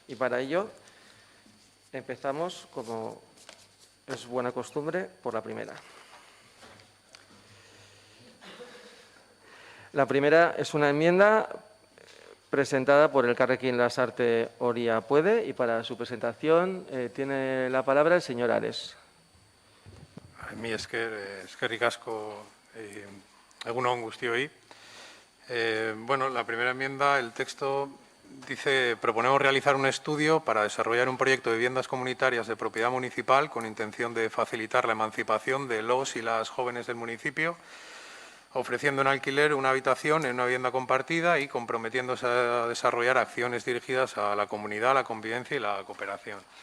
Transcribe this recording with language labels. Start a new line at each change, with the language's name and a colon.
Spanish: Y para ello empezamos, como es buena costumbre, por la primera. La primera es una enmienda presentada por Elkarrekin Lasarte Oria Puede, y para su presentación tiene la palabra el señor Ares.
Basque: Mi eskerrik asko egun on guztioi.
Spanish: Bueno, la primera enmienda, el texto dice: proponemos realizar un estudio para desarrollar un proyecto de viviendas comunitarias de propiedad municipal con intención de facilitar la emancipación de los y las jóvenes del municipio, ofreciendo en alquiler una habitación en una vivienda compartida y comprometiéndose a desarrollar acciones dirigidas a la comunidad, la convivencia y la cooperación.